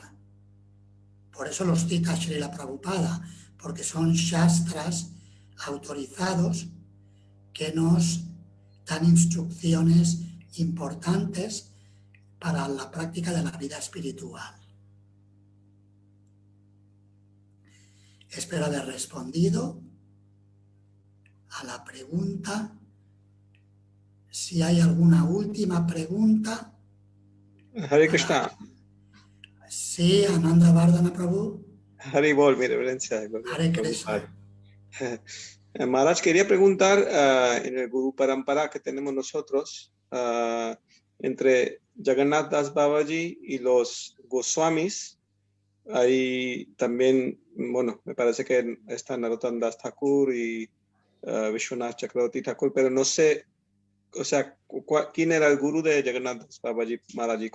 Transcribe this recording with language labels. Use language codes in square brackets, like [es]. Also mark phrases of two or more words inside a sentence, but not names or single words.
[es] Por eso los cita Srila Prabhupada, porque son shastras autorizados que nos dan instrucciones importantes para la práctica de la vida espiritual. Espero haber respondido a la pregunta. Si hay alguna última pregunta. [sa] Hare Krishna. [es] Sí, Ananda Vardhana Prabhu. [sa] Hare Bol, [es] mi reverencia. [sa] Hare Krishna. [es] Maharaj, quería preguntar en el Guru Parampara que tenemos nosotros, entre Jagannath Das Babaji y los Goswamis, hay también, bueno, me parece que está Narottam Das Thakur y Vishwanath Chakravarti Thakur, pero no sé, o sea, ¿quién era el gurú de Jagannath Das Babaji Maharaj?